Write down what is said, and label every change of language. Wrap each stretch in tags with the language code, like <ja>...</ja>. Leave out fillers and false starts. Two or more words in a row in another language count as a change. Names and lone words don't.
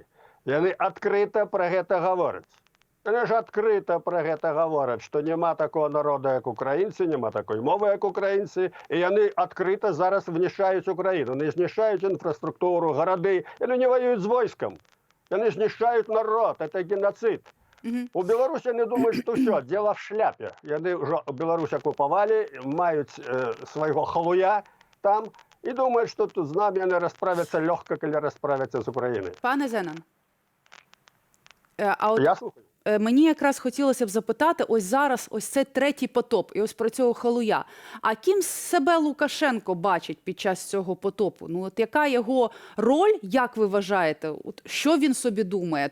<be>Яны адкрыта пра гэта гавораць. Яны ж адкрыта пра гэта гавораць, што няма такого народа, як украінцы, няма такой мовы, як украінцы, і яны адкрыта зараз знішчаюць Украіну. Яны знішчаюць інфраструктуру, гарады, яны не ваююць з войскам. Яны знішчаюць народ, это геноцид. У Беларусі яны думаюць, што ўсё,</be> <ru>дело в шляпе.</ru> <be>Яны ўжо Беларусь акупавалі, маюць свайго халуя там, і думаюць, што тут з намі яны расправяцца лёгка, калі расправяцца з Украінай.</be> <uk>Пане Зенон, а от</uk> <be>Я слухаю.</be> <uk>мені якраз хотілося б запитати, ось зараз ось це третій потоп, і ось про цього халуя. А ким себе Лукашенко бачить під час цього потопу? Ну, от яка його роль, як ви вважаєте? От, що він собі думає?</uk>